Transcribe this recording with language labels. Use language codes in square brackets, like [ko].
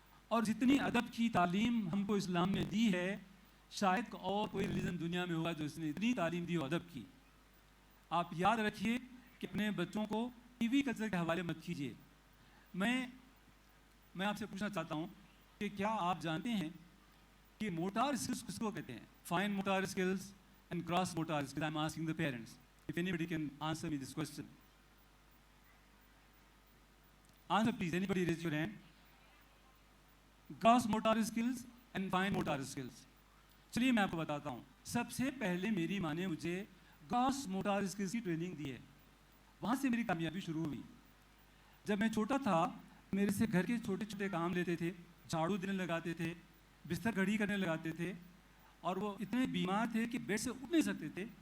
[ur] اور جتنی ادب کی تعلیم ہم کو اسلام نے دی ہے، شاید اور کوئی ریلیجن دنیا میں ہوگا جو اس نے اتنی تعلیم دی ہو ادب کی. آپ یاد رکھیے کہ اپنے بچوں کو ٹی وی کلچر کے حوالے مت کیجیے. میں آپ سے پوچھنا چاہتا ہوں کہ کیا آپ جانتے ہیں کہ موٹار اسکلس کس کو کہتے ہیں؟ [en] Fine motor skills and gross motor skills. I am asking the parents if anybody can answer me this question. Answer please, anybody raise your hand. Gross motor skills and fine motor skills. [ur] چلیے میں آپ کو بتاتا ہوں. سب سے پہلے میری ماں نے مجھے گراس موٹر اسکلس کی ٹریننگ دی ہے، وہاں سے میری کامیابی شروع ہوئی. جب میں چھوٹا تھا میرے سے گھر کے چھوٹے چھوٹے کام لیتے تھے، جھاڑو دینے لگاتے تھے، بستر گھڑی کرنے لگاتے تھے، اور وہ اتنے بیمار تھے کہ بیڈ سے اٹھ نہیں سکتے تھے.